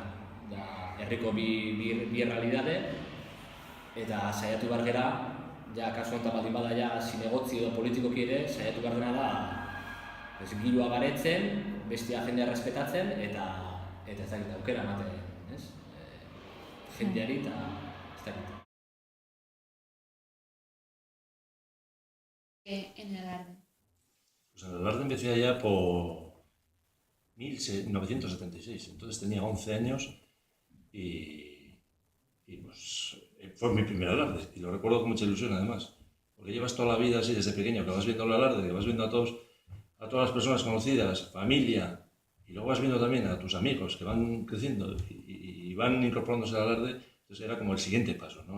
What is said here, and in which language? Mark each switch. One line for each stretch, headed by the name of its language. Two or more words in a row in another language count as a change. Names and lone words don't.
Basque: Herriko bi errealidade, eta saiatu behar gera, kasu honetan baldin bada zinegotzi edo politikoki ere, saiatu behar dena da giroa baretzen, bestia jendea errespetatzen, eta ez dakit aukera ematen, jendeari eta ez dakit.
Spanish: En el alarde. Pues en el alarde empecé allá por 1976, entonces tenía 11 años y pues fue mi primer alarde y lo recuerdo con mucha ilusión además, porque llevas toda la vida así desde pequeño, que vas viendo el alarde, que vas viendo a todas las personas conocidas, familia, y luego vas viendo también a tus amigos que van creciendo y van incorporándose al alarde, entonces era como el siguiente paso, ¿no?